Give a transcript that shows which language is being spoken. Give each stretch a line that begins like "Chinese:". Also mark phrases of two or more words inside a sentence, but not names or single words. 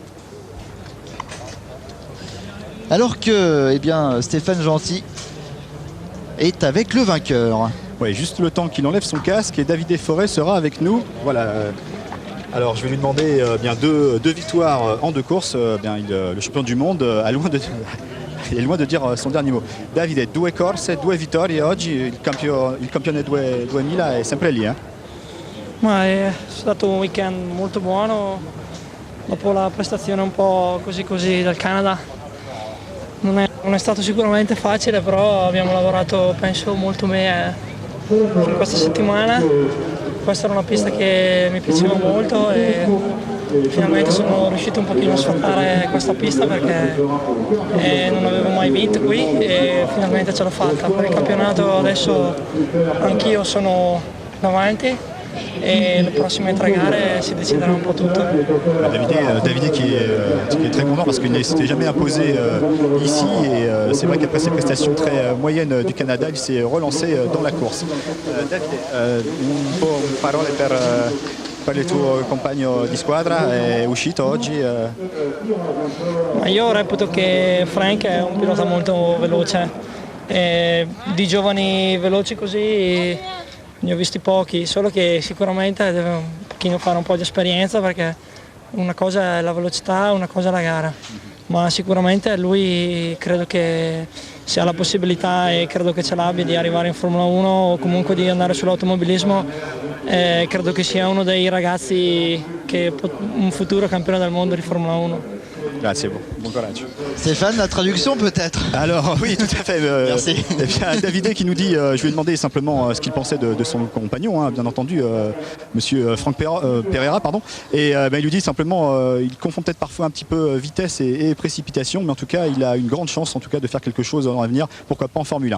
French: Alors que Stéphane Gentil est avec le vainqueur. Oui, juste le temps qu'il enlève son casque et David Desforêts sera avec nous. Voilà. Alors je vais lui demander deux victoires en 2 courses. Le champion du monde il est loin de dire son dernier mot.
Italian: Davide, 2 corse, 2 vittorie oggi, il campione 2000 è sempre lì. Ma è stato un weekend molto buono, dopo la prestazione un po' così del Canada. Non è stato sicuramente facile, però abbiamo lavorato penso molto bene in questa settimana. Questa era una pista che mi piaceva molto e finalmente sono riuscito un pochino a sfruttare questa pista perché non avevo mai vinto qui e finalmente ce l'ho fatta. Per il campionato adesso anch'io sono davanti
French: et les prochaines 3 gares se décidera un peu tout. David qui est très content parce qu'il ne s'était jamais imposé ici et c'est vrai qu'après ses prestations très moyennes du Canada, il s'est relancé dans la course.
Italian: David, un po' parole per il tuo compagno di squadra, è uscito oggi? Ma io reputo che Frank è un pilota molto veloce, di giovani veloci così ne ho visti pochi, solo che sicuramente deve un pochino fare un po' di esperienza perché una cosa è la velocità, una cosa è la gara, ma sicuramente lui credo che se ha la possibilità e credo che ce l'abbia di arrivare in Formula 1 o comunque di andare sull'automobilismo, credo che sia uno dei ragazzi che un futuro campione del mondo di Formula 1. Grazie,
French: bon courage. Stéphane, la traduction peut-être? Alors oui, tout à fait. Merci. Eh bien, David qui nous dit, je lui ai demandé simplement ce qu'il pensait de son compagnon, bien entendu, monsieur Franck Pereira, pardon. Et il lui dit simplement, il confond peut-être parfois un petit peu vitesse et précipitation, mais en tout cas, il a une grande chance en tout cas de faire quelque chose dans l'avenir, pourquoi pas en Formule 1.